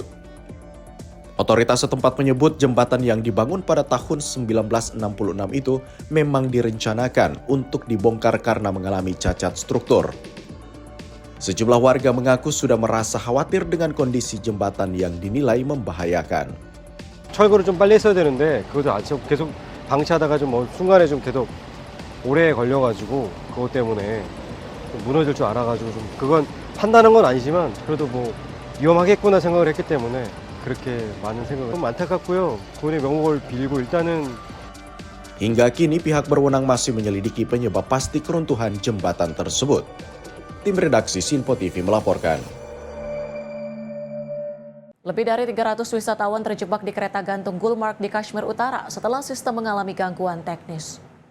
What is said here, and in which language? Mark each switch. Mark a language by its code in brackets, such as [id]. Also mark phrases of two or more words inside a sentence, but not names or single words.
[id] Otoritas setempat menyebut jembatan yang dibangun pada tahun 1966 itu memang direncanakan untuk dibongkar karena mengalami cacat struktur. Sejumlah warga mengaku sudah merasa khawatir dengan kondisi jembatan yang dinilai membahayakan. [ko] 철거를 좀 빨리 했어야 되는데 그것도 아직 계속 방치하다가 좀 순간에 좀 계속 오래 걸려가지고 그것 때문에 좀 무너질 줄 알아가지고 좀 그건 판단한 건 아니지만 그래도 뭐 위험하겠구나 생각을 했기 때문에 그렇게 많은 생각을 좀 안타깝고요. 그분의 명복을 빌고 일단은 [id] Hingga kini pihak berwenang masih menyelidiki penyebab pasti keruntuhan jembatan tersebut. Tim redaksi Simpo TV melaporkan. Lebih dari 300 wisatawan terjebak di kereta gantung Gulmarg di Kashmir Utara setelah sistem mengalami gangguan teknis.